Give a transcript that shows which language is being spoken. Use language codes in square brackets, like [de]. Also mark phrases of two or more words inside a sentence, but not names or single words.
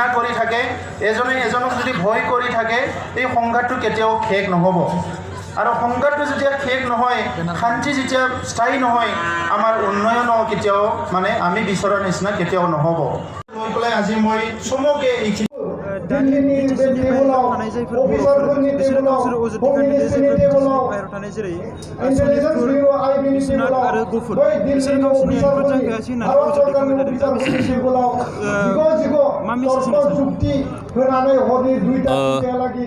[as] কৰি থাকে এজনে এজনক যদি ভয় কৰি থাকে এই সংঘাতটো কেতিয়াও শেষ নহ'ব আৰু সংঘাতটো যেতিয়া শেষ নহয় শান্তি যেতিয়া স্থায়ী নহয় আমাৰ উন্নয়ন কেতিয়াও মানে আমি বিচৰা নিচিনা কেতিয়াও নহ'ব লৈ পেলাই আজি মই চমুকে [brx] दिल्लीनि बे टेबुलाव अफिसारफोरनि टेबुलाव होम मिनिस्ट्रिनि टेबुलाव इन्टेलिजेन्स ब्युरो आइबिनि टेबुलाव बै दिल्लीनि अफिसारफोरनि भारत सरकारनि अफिसारफोरनि टेबुलाव जिग' जुक्ति होनानै हरनि 2टालागि